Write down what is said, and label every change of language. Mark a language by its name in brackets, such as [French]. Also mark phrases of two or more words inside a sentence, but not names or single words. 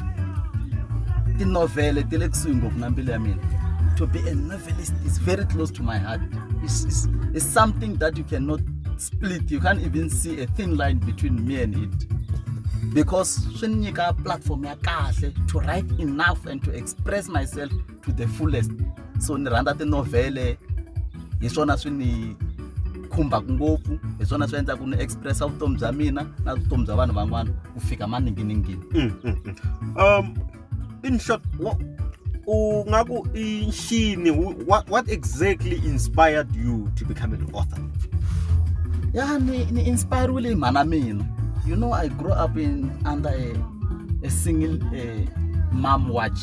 [English] The novel, to be a novelist is very close to my heart. It's something that you cannot split. You can't even see a thin line between me and it. Because a platform to write enough and to express myself to the fullest. [Tsonga] So niranda the novele yisona swini khumba ngopfu yisona swenza ku express vutomi bya mina na vutomi bya vanhu van'wana ku fika maninginingini. [English] In short, what exactly inspired you to become an author? [Tsonga] Yeah, ni [English] inspire really [Tsonga] mana mina. [English] You know, I grew up under a single mom watch.